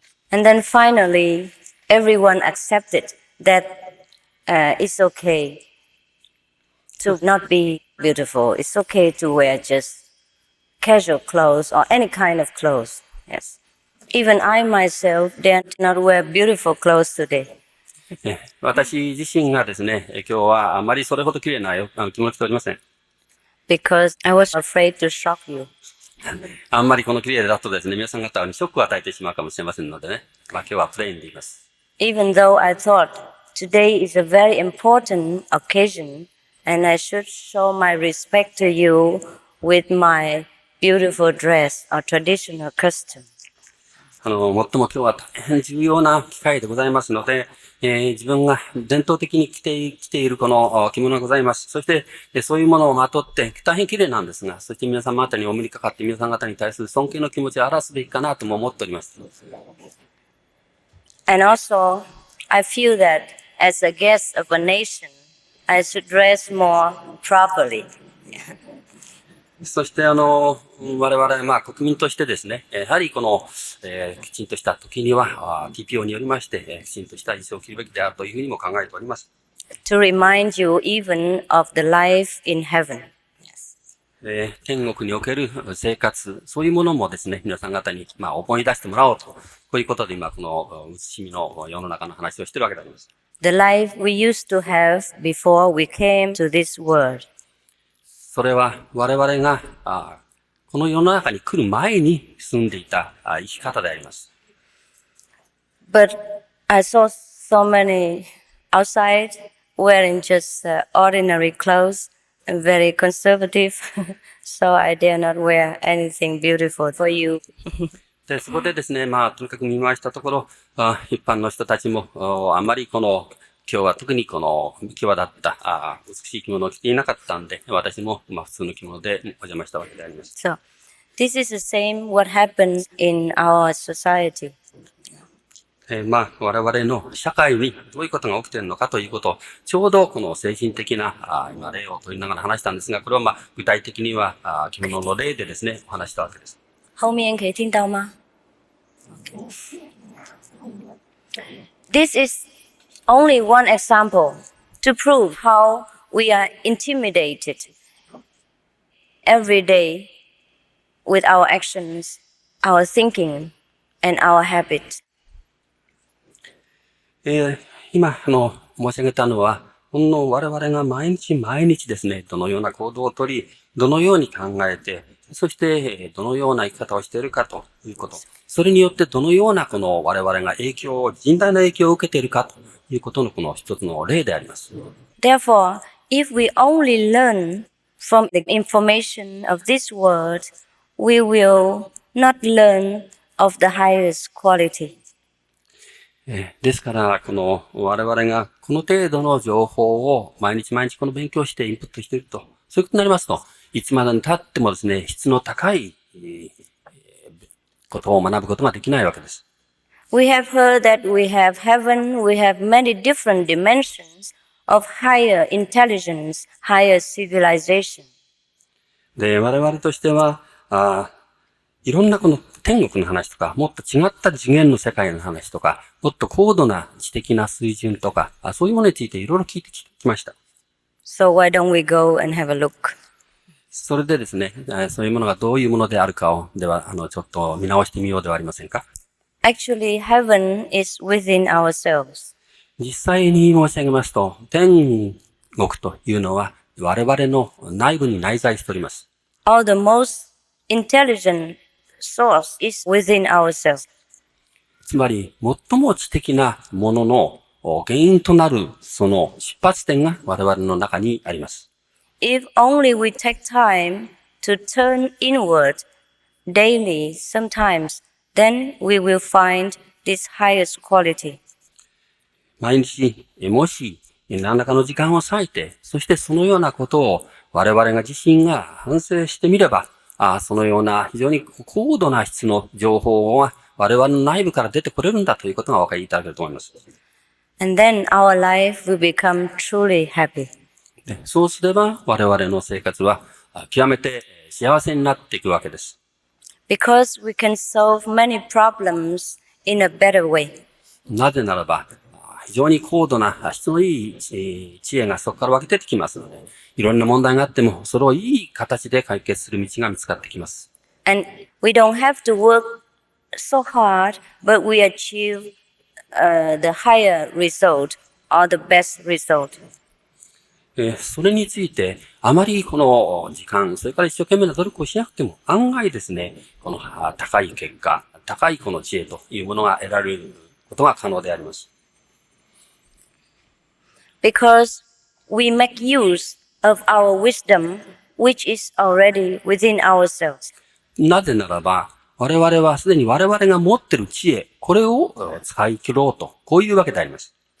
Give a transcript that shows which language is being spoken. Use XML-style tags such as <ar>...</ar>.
<en>And then finally, everyone accepted that it's okay to not be beautiful. It's okay to wear just casual clothes or any kind of clothes. Yes. Even I myself dare not wear beautiful clothes today.</en> <ja>私自身がですね、今日はあまりそれほど綺麗な着物を着ておりません。</ja> <en>Because I was afraid to shock you.</en> <ja>あんまりこの綺麗だとですね、皆さん方にショックを与えてしまうかもしれませんのでね。今日はプレインで言います。</ja> <en>Even though I thought today is a very important occasion and I should show my respect to you with my beautiful dress or traditional costume.</en> <ja>もっとも今日は大変重要な機会でございますので、自分が伝統的に着ているこの着物がございます。そして、そういうものをまとって大変綺麗なんですが、そして皆様方にお目にかかって皆さん方に対する尊敬の気持ちを表すべきかなとも思っております。</ja> <en>And also, I feel that as a guest of a nation, I should dress more properly.</en> <ja>そして我々、国民としてですね、やはりこの、きちんとした時には、TPO によりまして、きちんとした衣装を着るべきであるというふうにも考えております。</ja> <en>To remind you even of the life in heaven.</en> <ja>天国における生活、そういうものもですね、皆さん方に、思い出してもらおうと。こういうことで今、この、うつしみの世の中の話をしているわけであります。</ja> <en>The life we used to have before we came to this world.</en> <ja>それは我々が、この世の中に来る前に住んでいた生き方であります。</ja> <en>But I saw so many outside wearing just ordinary clothes and very conservative, so I dare not wear anything beautiful for you.</en> <ja>で、そこでですね、とにかく見回したところ、一般の人たちも、あんまりこの、今日は特にこの、際立った、美しい着物を着ていなかったんで、私も、普通の着物でお邪魔したわけであります。</ja> <en>So, this is the same what happens in our society.</en> <ja>我々の社会にどういうことが起きているのかということを、ちょうどこの精神的な、今例を取りながら話したんですが、これは具体的には、着物の例でですね、お話したわけです。</ja> <zh>後面可以听到吗?</zh> <en>This is only one example to prove how we are intimidated every day with our actions, our thinking, and our habit.</en> <ja>今、申し上げたのは、この我々が毎日毎日ですね、どのような行動をとり、どのように考えて、そして、どのような生き方をしているかということ。それによってどのようなこの我々が甚大な影響を受けているかということのこの一つの例であります。</ja> <en>Therefore, if we only learn from the information of this world, we will not learn of the highest quality.</en> <ja>ですから、この我々がこの程度の情報を毎日毎日この勉強してインプットしていると、そういうことになりますと、いつまでに経ってもですね、質の高いことを学ぶことができないわけです。</ja> <en>We have heard that we have heaven, we have many different dimensions of higher intelligence, higher civilization.</en> <ja>で、我々としては、いろんなこの天国の話とか、もっと違った次元の世界の話とか、もっと高度な知的な水準とか、そういうものについていろいろ聞いてきました。</ja> <en>So why don't we go and have a look?</en> <ja>それでですね、そういうものがどういうものであるかを、では、ちょっと見直してみようではありませんか。</ja> <en>Actually, heaven is within ourselves.</en> <ja>実際に申し上げますと、天国というのは我々の内部に内在しております。</ja> <en>Or the most intelligent source is within ourselves.</en> <ja>つまり、最も知的なものの原因となるその出発点が我々の中にあります。</ja> <en>If only we take time to turn inward daily, sometimes, then we will find this highest quality.</en> <ja>毎日、もし何らかの時間を割いて、そしてそのようなことを我々が自身が反省してみれば、そのような非常に高度な質の情報が我々の内部から出てこれるんだということがお分かりいただけると思います。</ja> <en>And then our life will become truly happy.</en> <ja>そうすれば我々の生活は極めて幸せになっていくわけです。</ja> <en>Because we can solve many problems in a better way.</en> <ja>なぜならば、非常に高度な質のいい知恵がそこから湧き出てきますので、いろんな問題があっても、それをいい形で解決する道が見つかってきます。</ja> <en>And we don't have to work so hard, but we achieve the higher result or the best result.</en> <ja>それについて、あまりこの時間、それから一生懸命な努力をしなくても、案外ですね、この高い結果、高いこの知恵というものが得られることが可能であります。</ja> <en>Because we make use of our wisdom, which is already within ourselves.</en> <ja>なぜならば、我々はすでに我々が持っている知恵、これを使い切ろうと、こういうわけであります。</ja>